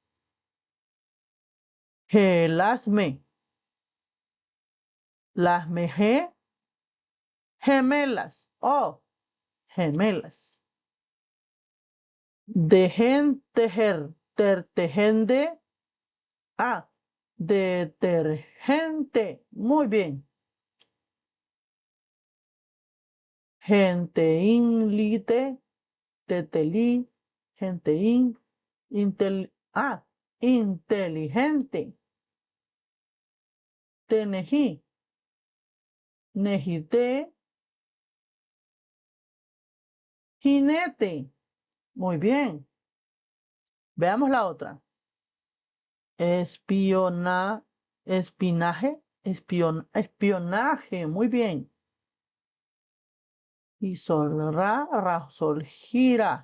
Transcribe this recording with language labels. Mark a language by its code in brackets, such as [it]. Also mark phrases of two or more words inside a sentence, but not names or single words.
[es] Gelasme. Las meje. Gemelas. Oh, gemelas. Dejen tejer. Tertejende. Ah, detergente. Muy bien. Genteínlite. Teteli. Genteín. Inteligente. Tenejí. Nejité. Jinete. Muy bien. Veamos la otra. Espinaje. Espionaje. Muy bien. Y sol, ra, sol, gira.